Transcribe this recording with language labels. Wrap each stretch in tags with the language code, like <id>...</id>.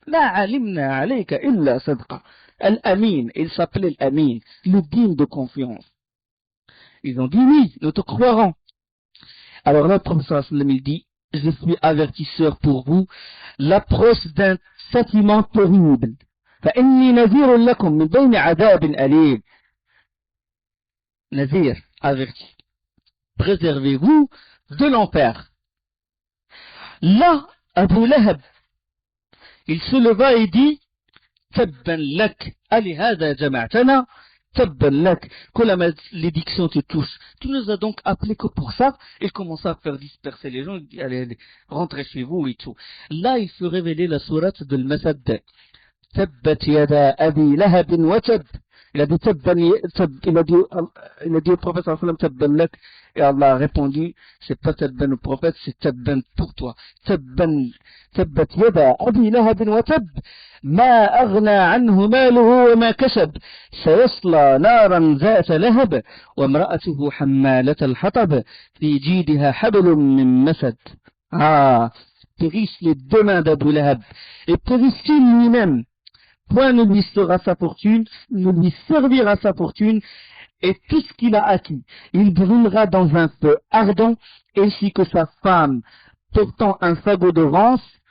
<ar>لا علمنا عليك إلا صدقا.</ar> <fr>Al-Amin, il s'appelait Al-Amin, le digne de confiance. Ils ont dit oui, nous te croirons. Alors là, le prophète sallallahu alayhi wa sallam, il dit, je suis avertisseur pour vous, l'approche d'un châtiment terrible.</fr> <ar>فإني نذير لكم من بين عذاب أليم.</ar> <fr>Nazir, averti. Préservez-vous de l'enfer. Là, Abu Lahab, il se leva et dit,</fr> <ar>تبا لك ألهذا جمعتنا تبا لك.</ar> <fr>Quand l'édiction te touche, tu nous as donc appelé que pour ça. Il commença à faire disperser les gens, il dit, allez, rentrez chez vous et tout. Là, il fut révélé la sourate de Al-Masad.</fr> <ar>تبت يدا أبي لهب وتب.</ar> <fr>Il a dit au prophète sallallahu alayhi wa sallam, tabban lak. Et Allah a répondu, c'est pas tabban au prophète, c'est tabban pour toi.</fr> <ar>Tabbat yada abi lahab wa tab. ما أغنى عنه ماله وما كسب سيصلى نارا ذات لهب وامرأته حمالة الحطب في جيدها حبل من مسد.</ar> <fr>Périsse les deux mains d'Abu Lahab et périsse lui-même. Point ne lui sera sa fortune, ne lui servira sa fortune, et tout ce qu'il a acquis, il brûlera dans un feu ardent, ainsi que sa femme portant un fagot de rance.</fr>